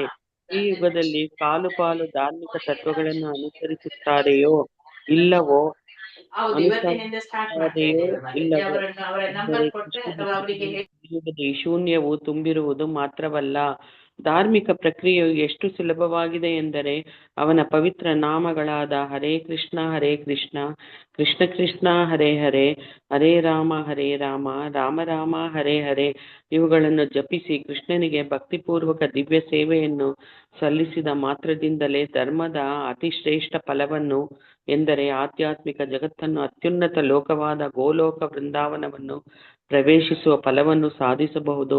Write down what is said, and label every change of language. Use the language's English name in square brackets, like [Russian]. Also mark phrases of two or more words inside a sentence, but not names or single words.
[Kannada] ಈ ಯುಗದಲ್ಲಿ 1/4 ಪಾಲು ಧಾರ್ಮಿಕ ತತ್ವಗಳನ್ನು ಅನುಸರಿಸುತ್ತಾರೆಯೋ ಇಲ್ಲವೋ ಈ ಶೂನ್ಯವು ತುಂಬಿರುವುದು ಮಾತ್ರವಲ್ಲ, ಧಾರ್ಮಿಕ ಪ್ರಕ್ರಿಯೆಯು ಎಷ್ಟು ಸುಲಭವಾಗಿದೆ ಎಂದರೆ ಅವನ ಪವಿತ್ರ ನಾಮಗಳಾದ ಹರೇ ಕೃಷ್ಣ ಕೃಷ್ಣ ಕೃಷ್ಣ ಹರೇ ಹರೇ, ಹರೇ ರಾಮ ರಾಮ ರಾಮ ಹರೇ ಹರೇ ಇವುಗಳನ್ನು ಜಪಿಸಿ ಕೃಷ್ಣನಿಗೆ ಭಕ್ತಿಪೂರ್ವಕ ದಿವ್ಯ ಸೇವೆಯನ್ನು ಸಲ್ಲಿಸಿದ ಮಾತ್ರದಿಂದಲೇ ಧರ್ಮದ ಅತಿಶ್ರೇಷ್ಠ ಫಲವನ್ನು ಎಂದರೆ ಆಧ್ಯಾತ್ಮಿಕ ಜಗತ್ತನ್ನು ಅತ್ಯುನ್ನತ ಲೋಕವಾದ ಗೋಲೋಕ ವೃಂದಾವನವನ್ನು ಪ್ರವೇಶಿಸುವ ಫಲವನ್ನು ಸಾಧಿಸಬಹುದು.